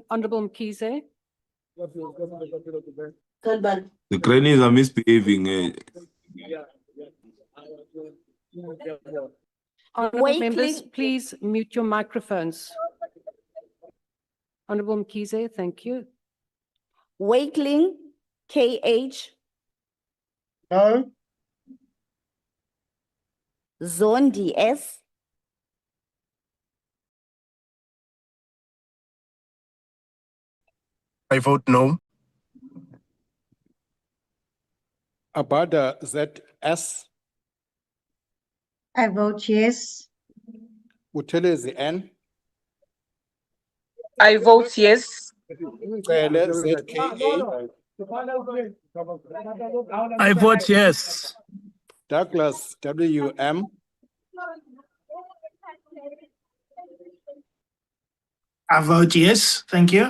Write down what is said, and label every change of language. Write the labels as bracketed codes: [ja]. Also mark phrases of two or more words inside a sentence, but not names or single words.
[en] Honorable 𝐬𝐻𝐫𝐞𝐿. The grannies are misbehaving. Honorable members, please mute your microphones. Honorable 𝐬𝐻𝐫𝐞𝐿, thank you. Wakeling, KH, No. Zondi, S, I vote no. Abada, ZS, I vote yes. Buthelezi, N, I vote yes. Cele, ZKA, I vote yes. Douglas, WM, I vote yes. Thank you.